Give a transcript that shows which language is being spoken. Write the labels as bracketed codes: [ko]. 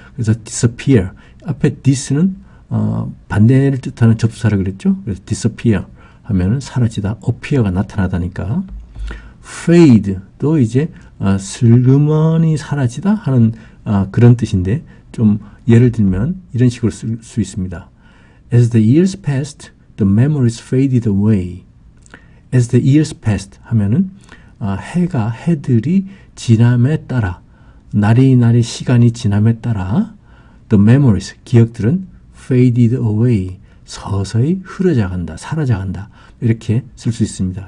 [ko] 그래서 disappear, 앞에 this는 반대를 뜻하는 접수사라 그랬죠. 그래서 disappear 하면은 사라지다, appear가 나타나다니까. fade도 이제 슬그머니 사라지다 하는 그런 뜻인데, 좀 예를 들면 이런 식으로 쓸 수 있습니다. [en] As the years passed, the memories faded away. As the years passed [ko] 하면은 해들이 지남에 따라, 날이 시간이 지남에 따라 [en] the memories, [ko] 기억들은 [en] faded away, [ko] 서서히 흐려져간다, 사라져간다, 이렇게 쓸 수 있습니다.